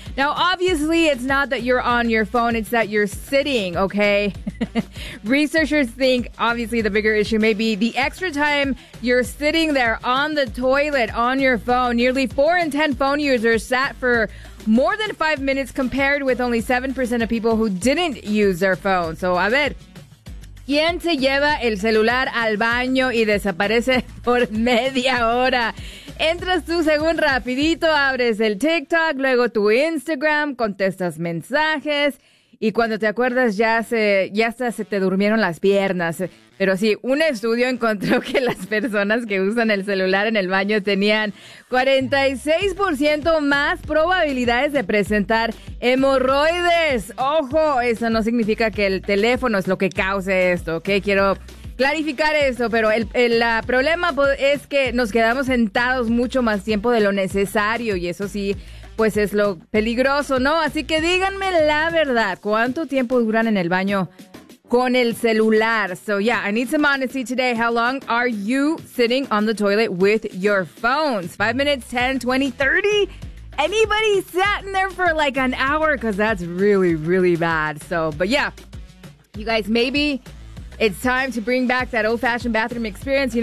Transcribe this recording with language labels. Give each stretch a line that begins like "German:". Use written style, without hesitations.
English: Now, obviously, it's not that you're on your phone, it's that you're sitting, okay? Researchers think, obviously, the bigger issue may be the extra time you're sitting there on the toilet on your phone. Nearly 4 in 10 phone users sat for more than 5 minutes, compared with only 7% of people who didn't use their phone.
Spanish: So, a ver, ¿quién se lleva el celular al baño y desaparece por media hora? Entras tú según rapidito, abres el TikTok, luego tu Instagram, contestas mensajes y cuando te acuerdas ya se te durmieron las piernas. Pero sí, un estudio encontró que las personas que usan el celular en el baño tenían 46% más probabilidades de presentar hemorroides. ¡Ojo! Eso no significa que el teléfono es lo que cause esto, ¿ok? Quiero clarificar eso, pero el problema es que nos quedamos sentados mucho más tiempo de lo necesario y eso sí, pues es lo peligroso, ¿no? Así que díganme la verdad, ¿cuánto tiempo duran en el baño con el celular?
English: So yeah, I need some honesty today. How long are you sitting on the toilet with your phones? 5 minutes, 10, 20, 30? Anybody sat in there for like an hour? Because that's really, really bad. So, but yeah, you guys, maybe it's time to bring back that old-fashioned bathroom experience.